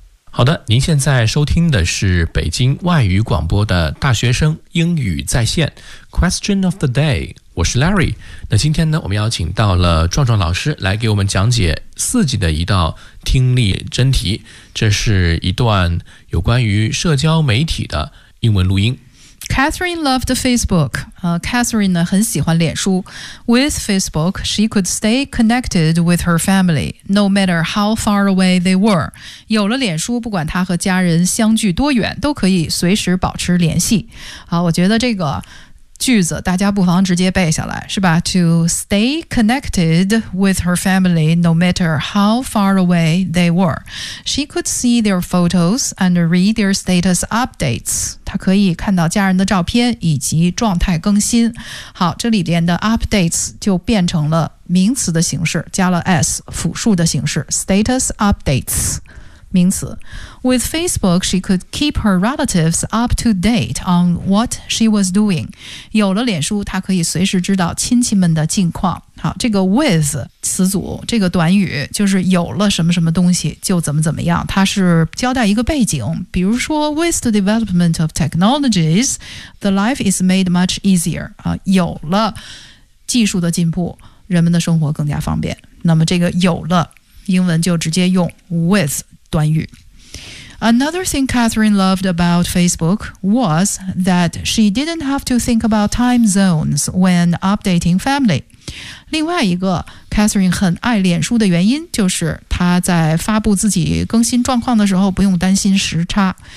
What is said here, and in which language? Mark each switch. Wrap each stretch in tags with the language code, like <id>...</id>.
<zh>好的，您现在收听的是北京外语广播的大学生英语在线 Question of the Day， 我是 Larry。那今天呢，我们邀请到了壮壮老师来给我们讲解四级的一道听力真题，这是一段有关于社交媒体的英文录音。</zh> <en>Catherine loved Facebook.</en> <zh>Catherine 呢很喜欢脸书。</zh> <en>With Facebook, she could stay connected with her family, no matter how far away they were.</en> <zh>有了脸书，不管她和家人相距多远，都可以随时保持联系。好，我觉得这个句子大家不妨直接背下来是吧</zh> <en>To stay connected with her family no matter how far away they were. She could see their photos and read their status updates.</en> <zh>她可以看到家人的照片以及状态更新。好，这里边的 updates 就变成了名词的形式，加了 s, 复数的形式 status updates.</zh> <en>名词 With Facebook, she could keep her relatives up to date on what she was doing.</en> <zh>有了脸书，她可以随时知道亲戚们的近况。好，这个 with 词组，这个短语就是有了什么什么东西就怎么怎么样，它是交代一个背景。</zh> <en>比如说 with the development of technologies, the life is made much easier.</en> <zh>有了技术的进步，人们的生活更加方便。那么这个有了，英文就直接用 with短语。</zh> <en>Another thing Catherine loved about Facebook was that she didn't have to think about time zones when updating family.</en> <zh>另外一个 Catherine 很爱脸书的原因就是她在发布自己更新状况的时候不用担心时差。</zh>